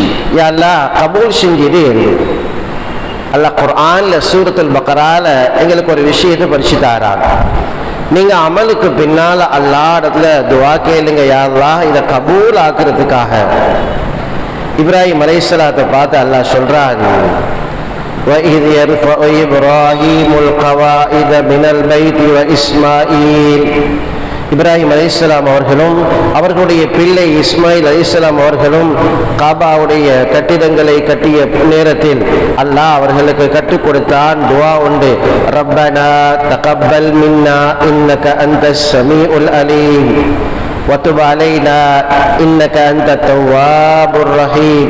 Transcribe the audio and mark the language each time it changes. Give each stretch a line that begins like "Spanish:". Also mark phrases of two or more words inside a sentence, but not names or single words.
Arabic: يا الله
Tamil: கபூல் செஞ்சிடு என்று அல்லாஹ் குர்ஆன்ல சூரத்துல் பக்ரால எங்களுக்கு ஒரு விஷயத்தை படிச்சு தாராங்க. நீங்க அமலுக்கு பின்னால அல்லாஹ் இடத்துல துவா கேளுங்க,
Arabic: يا الله
Tamil: இதை கபூல் ஆக்குறதுக்காக. இப்ராஹிம் அலைஹிஸ்ஸலாத்தை பார்த்து அல்லாஹ் சொல்றான்:
Arabic: وَإِذْ يَرْفَعُ إِبْرَاهِيمُ الْقَوَاعِدَ مِنَ الْبَيْتِ وَإِسْمَاعِيلُ.
Tamil: இப்ராஹிம் அலைஹிஸ்ஸலாம் அவர்களும் அவர்களுடைய பிள்ளை இஸ்மாயில் அலைஹிஸ்ஸலாம் அவர்களும் காபாவுடைய கட்டிடங்களை கட்டிய நேரத்தில் அல்லாஹ் அவர்களுக்கு கற்றுக் கொடுத்தான் துஆ உண்டு:
Arabic: ربنا تقبل منا إنك أنت السميع العليم وتب علينا إنك أنت التواب الرحيم.